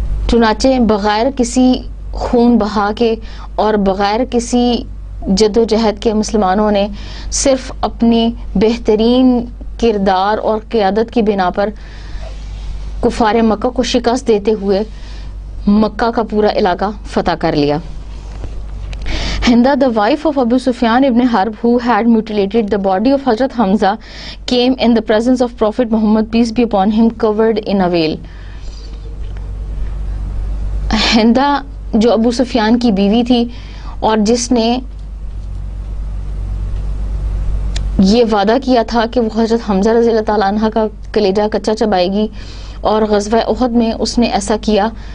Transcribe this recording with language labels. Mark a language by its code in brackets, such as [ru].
[ur] چنانچہ بغیر کسی خون بہا کے اور بغیر کسی جد و جہد کے مسلمانوں نے صرف اپنی بہترین کردار اور قیادت کی بنا پر کفار مکہ کو شکست دیتے ہوئے مکہ کا پورا علاقہ فتح کر لیا. [en] Hinda, the wife of Abu Sufyan ibn Harb, who had mutilated the body of Hazrat Hamza, came in the presence of Prophet Muhammad, peace be upon him, covered in a veil. [ur] ہندا جو ابو سفیان کی بیوی تھی اور جس نے یہ وعدہ کیا تھا کہ وہ حضرت حمزہ رضی اللہ تعالیٰ عنہ کا کلیجہ کچا چبائے گی، اور غزوہ احد میں اس نے ایسا کیا.